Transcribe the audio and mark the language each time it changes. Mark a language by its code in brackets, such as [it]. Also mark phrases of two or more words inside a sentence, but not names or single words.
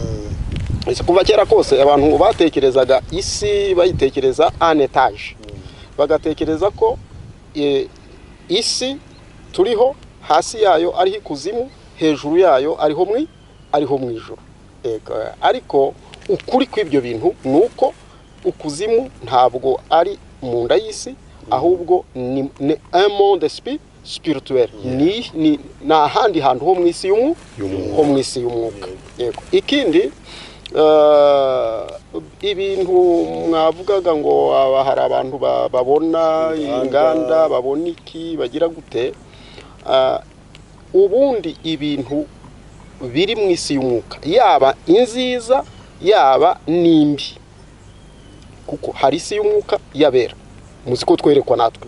[rw] Kuva kera kose abantu batekerezaga isi bayitekereza [fr] en etage, [rw] bagatekereza ko isi turiho hasi yayo ariho ikuzimu, hejuru yayo ariho mu ijuru. Ariko ukuri kw'ibyo bintu nuko ukuzimu ntabwo ari mu nda y'isi, ahubwo ni [fr] un monde spirituel. [rw] Ni ahandi hantu ho mu isi y'umwuka. Yego. Ikindi ibintu mwavugaga ngo hari abantu babona inganda, babona iki, bagira gute, ubundi ibintu biri mu isi y'umwuka yaba inziza yaba nimbi, kuko hari isi y'umwuka yabera muziko twerekwa natwe.